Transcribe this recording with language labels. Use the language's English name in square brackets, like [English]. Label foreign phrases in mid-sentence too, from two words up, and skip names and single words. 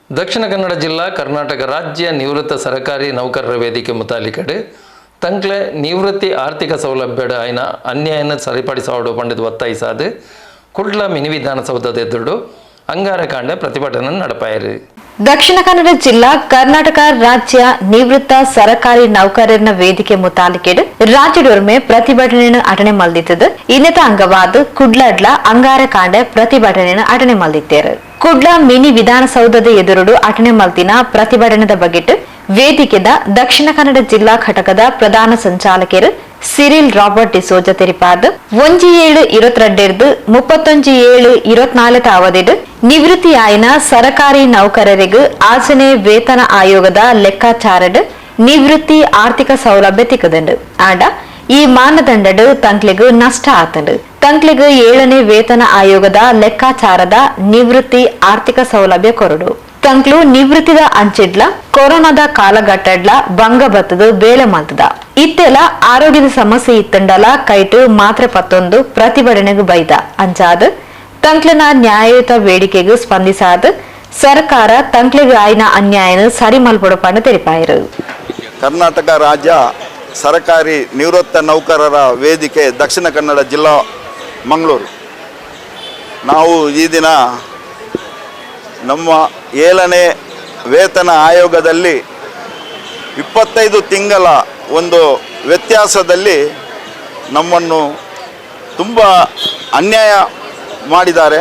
[Tulu] ದಕ್ಷಿಣ ಕನ್ನಡ ಜಿಲ್ಲಾ ಕರ್ನಾಟಕ ರಾಜ್ಯ ನಿವೃತ್ತ ಸರ್ಕಾರಿ ನೌಕರರ ವೇದಿಕೆ ಮುತಾಲಿಕಡೆ ತಂಕ್ಲೆ ನಿವೃತ್ತಿ ಆರ್ಥಿಕ ಸೌಲಭ್ಯದ ಆಯ್ನ ಅನ್ಯಾಯನ ಸರಿಪಡಿಸೋಡು ಪಂಡಿತ ಒತ್ತಾಯಿಸಾದು ಕುಡ್ಲ ಮಿನಿ ವಿಧಾನಸೌಧದ ಎದುರು ಅಂಗಾರಕಾಂಡ ಪ್ರತಿಭಟನೆ ನಡೆಪಾಯಿರು. ದಕ್ಷಿಣ ಕನ್ನಡ ಜಿಲ್ಲಾ ಕರ್ನಾಟಕ ರಾಜ್ಯ ನಿವೃತ್ತ ಸರ್ಕಾರಿ ನೌಕರರ ವೇದಿಕೆ ಮುತಾಲಿಕೆಡ್ ರಾಜ್ಯದೊರ್ಮೆ ಪ್ರತಿಭಟನೆಯನ್ನು ಅಟನೆ ಮಲ್ದಿದ್ದದು. ಇನ್ನತ ಅಂಗವಾದ ಕುಡ್ಲಡ್ಲ ಅಂಗಾರಕಾಂಡ ಪ್ರತಿಭಟನೆಯನ್ನು ಅಟನೆ ಮಲ್ದಿದ್ದೇರು. ಕುಡ್ಲ ಮಿನಿ ವಿಧಾನಸೌಧದ ಎದುರು ಅಟನೆ ಮಲ್ತಿನ ಪ್ರತಿಭಟನೆದ ಬಗೆಟ್ ವೇದಿಕೆದ ದಕ್ಷಿಣ ಕನ್ನಡ ಜಿಲ್ಲಾ ಘಟಕದ ಪ್ರಧಾನ ಸಂಚಾಲಕರು ಸಿರಿಲ್ ರಾಬರ್ಟ್ ಡಿಸೋಜ ತೆರಿಪಾದ 17/22/31/24 ಅವಧಿಡ್ ನಿವೃತ್ತಿಯಾಯಿನ ಸರ್ಕಾರಿ ನೌಕರರಿಗೂ ಆಚನೆ ವೇತನ ಆಯೋಗದ ಲೆಕ್ಕಾಚಾರಡ್ ನಿವೃತ್ತಿ ಆರ್ಥಿಕ ಸೌಲಭ್ಯ ತಿಕ್ಕದಂಡು ಆಂಡ ಈ ಮಾನದಂಡಡ್ ತಂಕ್ಲಿಗೂ ನಷ್ಟ ಆತಂಡು. ತಂಕ್ಲಿಗೂ 7ನೇ ವೇತನ ಆಯೋಗದ ಲೆಕ್ಕಾಚಾರದ ನಿವೃತ್ತಿ ಆರ್ಥಿಕ ಸೌಲಭ್ಯ ಕೊರಡು. ತಂಕ್ಲು ನಿವೃತ್ತಿದ ಅಂಚಿಡ್ಲ ಕೊರೋನಾದ ಕಾಲಘಟ್ಟಡ್ಲ ಭಂಗ ಬತ್ತದ ಬೇಳೆ ಮಲ್ತದ ಇತ್ತೆಲ್ಲ ಆರೋಗ್ಯದ ಸಮಸ್ಯೆ ಇತ್ತಂಡಲ ಕೈಟು ಮಾತ್ರೆ ಪತ್ತೊಂದು ಪ್ರತಿಭಟನೆಗೂ ಬೈದ ಅಂಚಾದ ತಂಕ್ಲಿನ ನ್ಯಾಯಯುತ ಬೇಡಿಕೆಗೂ ಸ್ಪಂದಿಸಾದ ಸರ್ಕಾರ ತಂಕ್ಲಿಗೆ ಆಯ್ನ ಅನ್ಯಾಯನ ಸರಿ ಮಲ್ಪೊಡಪಂಡ ತೆರಿಪಾಯಿರು. [Kannada] ಕರ್ನಾಟಕ ರಾಜ್ಯ ಸರ್ಕಾರಿ ನಿವೃತ್ತ ನೌಕರರ ವೇದಿಕೆ ದಕ್ಷಿಣ ಕನ್ನಡ ಜಿಲ್ಲಾ ಮಂಗಳೂರು. ನಾವು ಈ ದಿನ ನಮ್ಮ 7ನೇ ವೇತನ ಆಯೋಗದಲ್ಲಿ 25 ತಿಂಗಳ ಒಂದು ವ್ಯತ್ಯಾಸದಲ್ಲಿ ನಮ್ಮನ್ನು ತುಂಬ ಅನ್ಯಾಯ ಮಾಡಿದ್ದಾರೆ.